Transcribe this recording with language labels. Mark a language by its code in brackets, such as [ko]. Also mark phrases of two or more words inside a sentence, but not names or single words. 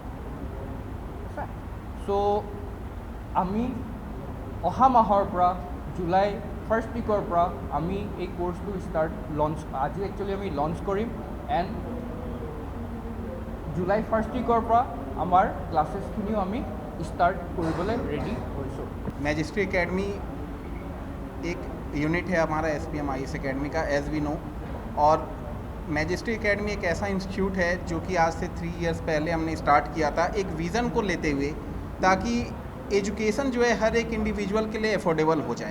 [as] চ' আমি অহা মাহৰ পৰা [en] July first week [as] পৰা আমি এই কোৰ্চটো আজি একচুৱেলি আমি লঞ্চ কৰিম, এণ্ড [en] July first week [as] পৰা আমাৰ ক্লাছেছখিনিও আমি स्टार्ट কৰিবলৈ रेडी হৈছোঁ। [hi] मैजिस्ट्री एकेडमी एक यूनिट है हमारा SPM IS एकेडमी का, [en] as we know. [hi] और मैजिस्ट्री एकेडमी एक ऐसा इंस्टीट्यूट है जो कि आज से 3 years पहले हमने स्टार्ट किया था, एक विज़न को लेते हुए, ताकि एजुकेशन जो है हर एक इंडिविजुअल के लिए अफोर्डेबल हो जाए।